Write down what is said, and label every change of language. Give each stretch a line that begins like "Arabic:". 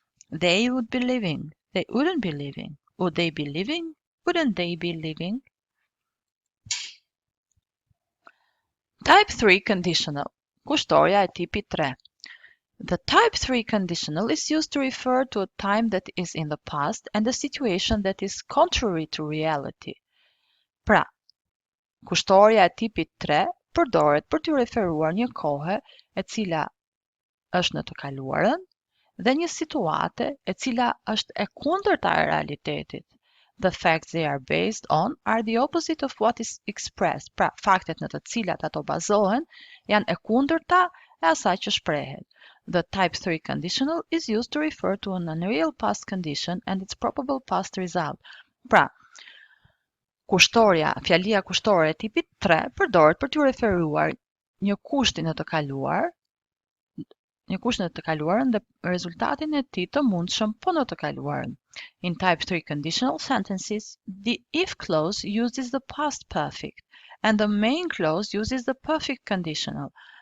English: They would be living. They wouldn't be living. Would they be living? Wouldn't they be living? Type 3 Conditional.
Albanian: Kushtoria e tipi 3.
English: The Type 3 Conditional is used to refer to a time that is in the past and a situation that is contrary to reality.
Albanian: Pra, kushtoria e tipit 3 përdoret për të referuar një kohë e cila është në të kaluarën dhe një situate e cila është e kundërta e realitetit.
English: The facts they are based on are the opposite of what is expressed.
Albanian: Pra, faktet në të cilat ato bazohen janë e kundërta e asaj që shprehet.
English: The type 3 conditional is used to refer to an unreal past condition and its probable past result.
Albanian: Pra, fjalia kushtore e tipit 3 përdoret për të referuar një kushti në të kaluar, një kusht në të kaluarën dhe rezultatin e tij të mundshëm po në të kaluarën.
English: In type 3 conditional sentences, the if clause uses the past perfect and the main clause uses the perfect conditional.